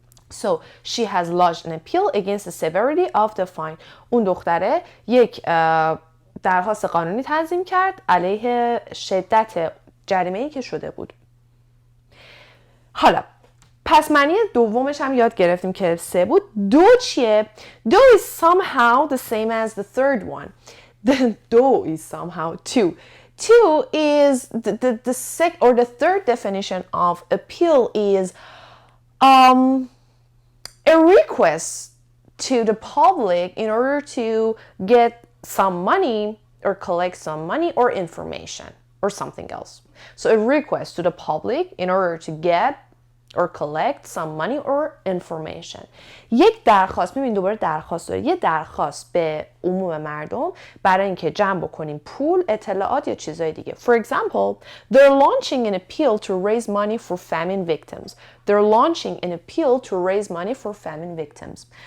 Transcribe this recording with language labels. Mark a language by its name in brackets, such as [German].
[English] So she has lodged an appeal against the severity of the fine. [Persian] اون دختره یک درخواست قانونی تنظیم کرد علیه شدت جریمه‌ای که شده بود. حالا پس معنی دومش هم یاد گرفتیم که 3 بود. دو چیه؟ دو [English] is somehow the same as the third one. The دو is somehow two. Two is the third definition of appeal is a request to the public in order to get some money or collect some money or information or something else. So a request to the public in order to get or collect some money or information. [Persian] یک درخواست، ببین دوباره درخواست داره. یه درخواست به عموم مردم برای اینکه جمع بکنیم پول، اطلاعات یا چیزای دیگه. [English] For example, they're launching an appeal to raise money for famine victims. They're launching an appeal to raise money for famine victims.